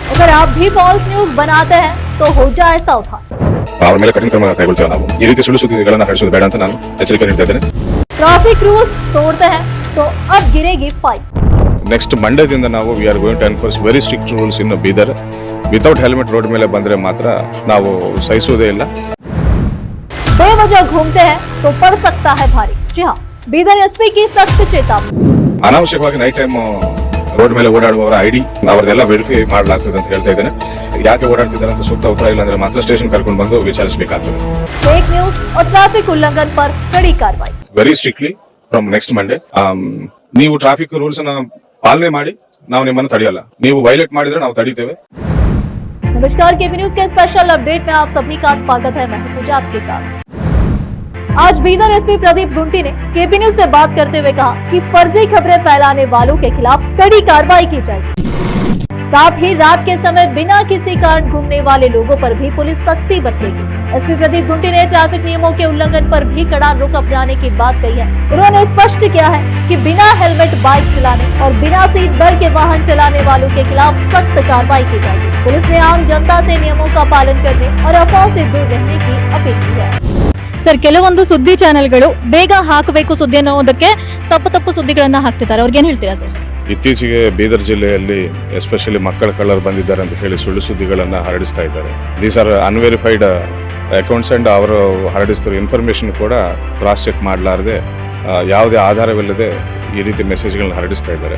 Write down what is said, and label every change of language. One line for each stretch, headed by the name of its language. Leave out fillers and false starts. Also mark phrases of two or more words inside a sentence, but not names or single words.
Hindi: अगर आप भी
English: false news
Hindi: बनाते हैं तो हो जाए सावधान।
Kannada: ಅವರ ಮೇಲೆ ಕಠಿಣ ಕ್ರಮ ಕೈಗೊಳ್ತೇವೆ ನಾವು ಈ ರೀತಿ ಸುಳ್ಳು ಸುದ್ದಿಗಳನ್ನು ಹರಡಿಸೋದು ಬೇಡ ಅಂತ ನಾನು ಎಚ್ಚರಿಕೆ ನೀಡ್ತಾ ಇದ್ದೇನೆ
English: traffic rules
Hindi: तोड़ते हैं तो अब गिरेगी फाइन।
Kannada: ನೆಕ್ಸ್ಟ್ ಮಂಡೇದಿಂದ ನಾವು
English: we are going to enforce very strict rules in Bidar without helmet
Kannada: ರೋಡ್ ಮೇಲೆ ಬಂದ್ರೆ ಮಾತ್ರ ನಾವು ಸಹಿಸುವುದೇ ಇಲ್ಲ
Hindi: बेवजह घूमते हैं तो पड़ सकता है भारी। जी हाँ, बीदर एसपी की सख्त चेतावनी।
Kannada: ಅನಾವಶ್ಯಕವಾಗಿ
English: night time
Kannada: ರೋಡ್ ಮೇಲೆ ಓಡಾಡುವವರ ಐಡಿ ಅವರದೆಲ್ಲ ವೆರಿಫೈ ಮಾಡಲಾಗ್ತದೆ ಅಂತ ಹೇಳ್ತಾ ಇದ್ದೇನೆ ಯಾಕೆ ಓಡಾಡ್ತಿದ್ದಾರೆ ಅಂತ ಸೂಕ್ತ ಉತ್ತರ ಇಲ್ಲ ಅಂದ್ರೆ ಮಾತ್ರ ಸ್ಟೇಷನ್ ಕರ್ಕೊಂಡು ಬಂದು ವಿಚಾರಿಸಬೇಕಾಗ್ತದೆ
English: fake news
Hindi: और ट्रैफिक उल्लंघन पर कड़ी कार्रवाई।
English: very strictly from next Monday
Kannada: ನೀವು
English: traffic rules
Kannada: ಅನ್ನ ಪಾಲನೆ ಮಾಡಿ ನಾವು ನಿಮ್ಮನ್ನು ತಡೆಯಲ್ಲ ನೀವು ವೈಲೇಟ್ ಮಾಡಿದ್ರೆ ನಾವು ತಡೀತೇವೆ
Hindi: नमस्कार, केपी न्यूज के
English: special update
Hindi: में आप सभी का स्वागत है। मैं पूजा आपके साथ। आज बीदर एसपी प्रदीप गुंटी ने केपी न्यूज से बात करते हुए कहा कि फर्जी खबरें फैलाने वालों के खिलाफ कड़ी कार्रवाई की जाएगी। साथ ही रात के समय बिना किसी कारण घूमने वाले लोगों पर भी पुलिस सख्ती बरतेगी। एसपी प्रदीप गुंटी ने ट्रैफिक नियमों के उल्लंघन पर भी कड़ा रुख अपनाने की बात कही है। उन्होंने स्पष्ट किया है कि बिना हेलमेट बाइक चलाने और बिना
English: seat belt
Hindi: के वाहन चलाने वालों के खिलाफ सख्त कार्रवाई की जाएगी। पुलिस ने आम जनता से नियमों का पालन करने और अफवाह से दूर रहने की अपील की है।
Kannada: ಸರ್, ಕೆಲವೊಂದು ಸುದ್ದಿ ಚಾನೆಲ್ಗಳು ಬೇಗ ಹಾಕಬೇಕು ಸುದ್ದಿ ಅನ್ನೋದಕ್ಕೆ ತಪ್ಪು ಸುದ್ದಿಗಳನ್ನ ಹಾಕ್ತಿದ್ದಾರೆ, ಅವ್ರಿಗೆ ಏನ್ ಹೇಳ್ತೀರಾ ಸರ್? ಇತ್ತೀಚೆಗೆ ಬೀದರ್ ಜಿಲ್ಲೆಯಲ್ಲಿ ಎಸ್ಪೆಷಲಿ ಮಕ್ಕಳ ಕಳ್ಳರು ಬಂದಿದ್ದಾರೆ ಅಂತ ಹೇಳಿ ಸುಳ್ಳು ಸುದ್ದಿಗಳನ್ನು ಹರಡಿಸ್ತಾ ಇದ್ದಾರೆ.
English: these are unverified accounts and
Kannada: ಅವರು ಹರಡಿಸ್ತಿರೋ ಇನ್ಫಾರ್ಮೇಶನ್ ಕೂಡ
English: cross check
Kannada: ಮಾಡಲಾರದೆ ಯಾವುದೇ ಆಧಾರವಿಲ್ಲದೆ ಈ ರೀತಿ ಮೆಸೇಜ್ಗಳನ್ನ ಹರಡಿಸ್ತಾ ಇದ್ದಾರೆ.